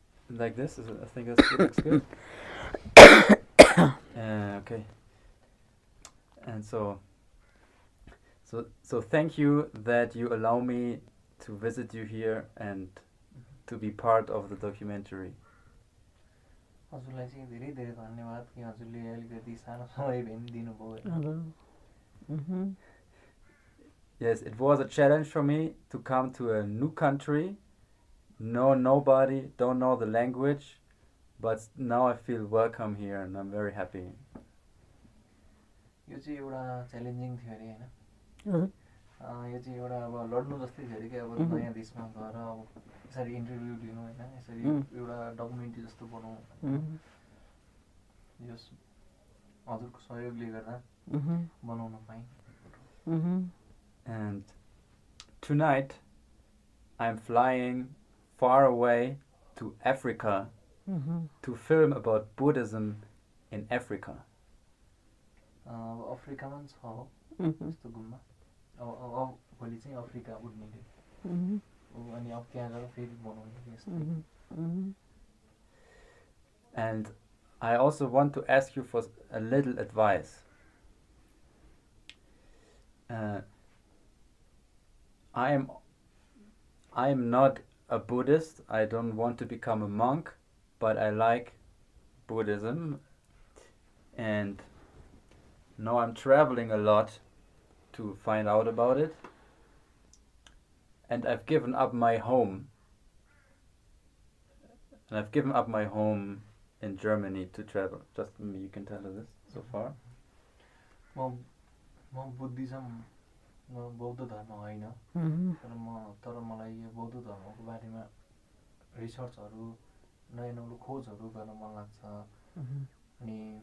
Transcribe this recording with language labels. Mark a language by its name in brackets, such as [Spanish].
[English] Like this, I think that's good. Looks good. Okay. And so thank you that you allow me to visit you here and to be part of the documentary. [Nepali] हजुरलाई चाहिँ धेरै धेरै धन्यवाद कि हजुरले अलिकति सानो समय भए पनि दिनुभयो [English] Yes, it was a challenge for me to come to a new country, know nobody, don't know the language, but now I feel welcome here and I'm very happy. [Nepali] यो चाहिँ एउटा च्यालेन्जिङ थियो अरे हैन यो चाहिँ एउटा अब लड्नु जस्तै थियो अरे कि अब नयाँ देशमा गएर अब यसरी इन्टरभ्यु लिनु हैन यसरी एउटा डकुमेन्ट्री जस्तो बनाउनु यो हजुरको सहयोगले गर्दा बनाउन पाएँ [English] And tonight I'm flying far away to Africa to film about Buddhism in Africa. [Nepali] अफ्रिकामा छ यस्तो गुम्बा अब भोलि चाहिँ अफ्रिका उड्ने अनि अब त्यहाँ गएर फेरि बनाउने यस्तो [English] And I also want to ask you for a little advice. I am not a Buddhist. I don't want to become a monk, but I like Buddhism. And now I'm traveling a lot to find out about it. And I've given up my home. And I've given up my home in Germany to travel. Just you can tell her this so far. [Nepali] म Buddhism म बौद्ध धर्म होइन तर मलाई यो बौद्ध धर्मको बारेमा रिसर्चहरू नयाँ नौलो खोजहरू गर्न मन लाग्छ अनि